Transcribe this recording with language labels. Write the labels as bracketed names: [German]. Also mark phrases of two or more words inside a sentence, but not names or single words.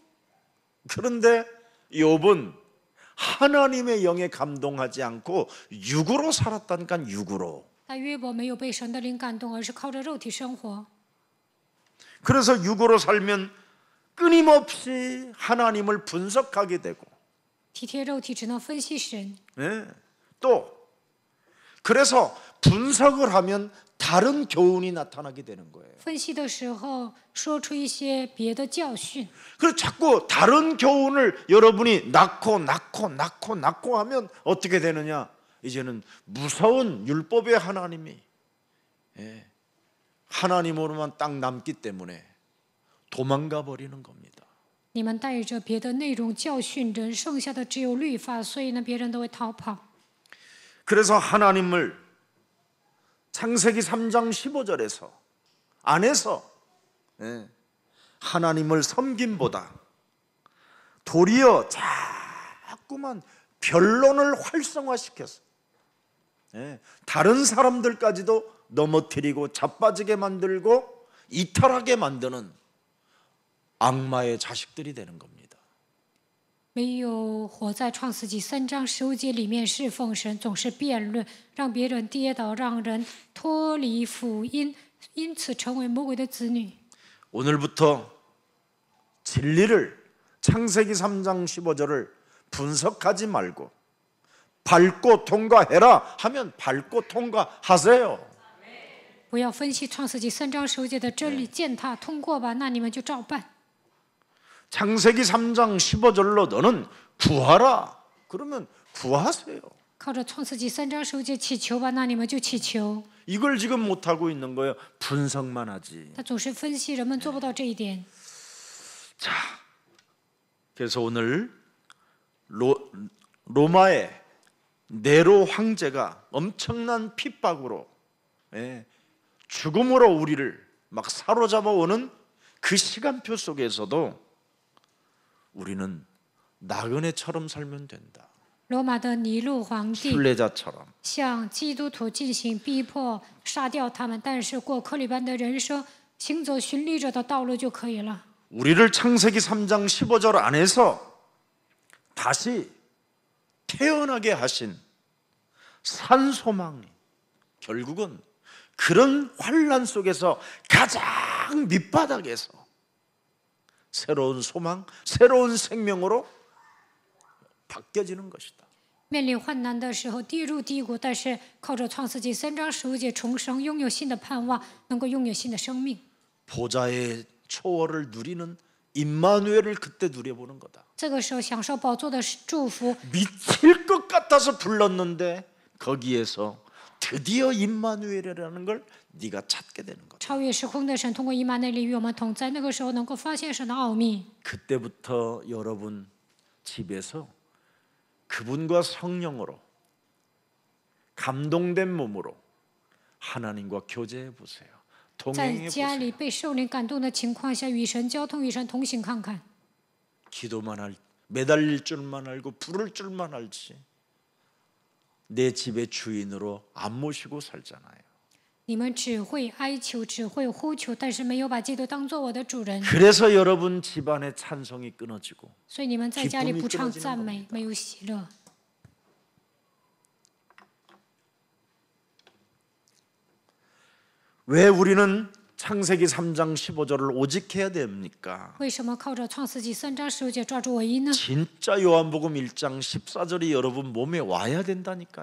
[Korean] 그런데 욥은 하나님의 영에 감동하지 않고 육으로 살았다니까 육으로. [Chinese] 但约伯没有被神的灵感动，而是靠着肉体生活。 [Korean] 그래서 육으로 살면 끊임없이 하나님을 분석하게 되고 [Chinese] 体贴肉体，只能分析神。 [Korean] 또 그래서 분석을 하면 다른 교훈이 나타나게 되는 거예요. [Chinese] 分析的时候说出一些别的教训， [Korean] 그래서 자꾸 다른 교훈을 여러분이 낳고 하면 어떻게 되느냐? 이제는 무서운 율법의 하나님이 하나님으로만 딱 남기 때문에 도망가 버리는 겁니다. [Chinese] 你们带着别的内容教训人，剩下的只有律法，所以呢，别人都会逃跑。 [Korean] 그래서 하나님을 창세기 3장 15절에서 안에서 하나님을 섬김보다 도리어 자꾸만 변론을 활성화시켜서 다른 사람들까지도 넘어뜨리고 자빠지게 만들고 이탈하게 만드는 악마의 자식들이 되는 겁니다. [Chinese] 没有活在创世纪3章15节里面侍奉神，总是辩论，让别人跌倒，让人脱离福音，因此成为魔鬼的子女。 [Korean] 오늘부터 진리를 창세기 3장 15절을 분석하지 말고 밟고 통과해라 하면 밟고 통과하세요. [Chinese] 不要分析创世纪3章15节的真理，践踏通过吧，那你们就照办。 [Korean] 창세기 3장 15절로 너는 구하라. 그러면 구하세요. [Chinese] 靠着创世纪3章15节祈求吧，那你们就祈求。 [Korean] 이걸 지금 못하고 있는 거예요. 분석만 하지. [Chinese] 他总是分析，人们做不到这一点。 [Korean] 그래서 오늘 로마의 네로 황제가 엄청난 핍박으로 죽음으로 우리를 막 사로잡아 오는 그 시간표 속에서도 우리는 나그네처럼 살면 된다. [Chinese] 罗马的尼禄皇帝 [Korean] 순례자처럼. [Chinese] 向基督徒进行逼迫、杀掉他们，但是过克里般的人生，行走巡礼者的道路就可以了。 [Korean] 우리를 창세기 3장 15절 안에서 다시 태어나게 하신 산 소망이 결국은 그런 환난 속에서 가장 밑바닥에서 새로운 소망, 새로운 생명으로 바뀌어지는 것이다. [Chinese] 面临患难的时候，跌入低谷，但是靠着创世纪3章15节重生，拥有新的盼望，能够拥有新的生命。 [Korean] 보좌의 초월을 누리는 임마누엘을 그때 누려보는 거다. [Chinese] 这个时候享受宝座的祝福， [Korean] 미칠 것 같아서 불렀는데 거기에서 드디어 임마누엘이라는 걸 네가 찾게 되는 거다. [Chinese] 超越时空的神通过以马内利与我们同在。那个时候能够发现神的奥秘。 [Korean] 그때부터 여러분 집에서 그분과 성령으로 감동된 몸으로 하나님과 교제해 보세요. [Chinese] 在 [Korean] 동행해 [Chinese] 家 [Korean] 보세요. [Chinese] 里被圣灵感动的情况下，与神交通，与神同行看看。 [Korean] 기도만 할 매달릴 줄만 알고 부를 줄만 알지 내 집의 주인으로 안 모시고 살잖아요. [Chinese] 你们只会哀求，只会呼求，但是没有把基督当做我的主人， [Korean] 그래서 여러분 집안의 찬송이 끊어지고 [Chinese] 所以你们在家里 [Korean] 기쁨이 [Chinese] 不唱 [Korean] 끊어지는 [Chinese] 赞美， [Korean] 겁니다. [Chinese] 没有喜乐。 [Korean] 왜 우리는 창세기 3장 15절을 오직 해야 됩니까? [Chinese] 为什么靠着创世纪3章15节抓住唯一呢？ [Korean] 진짜 요한복음 1장 14절이 여러분 몸에 와야 된다니까요.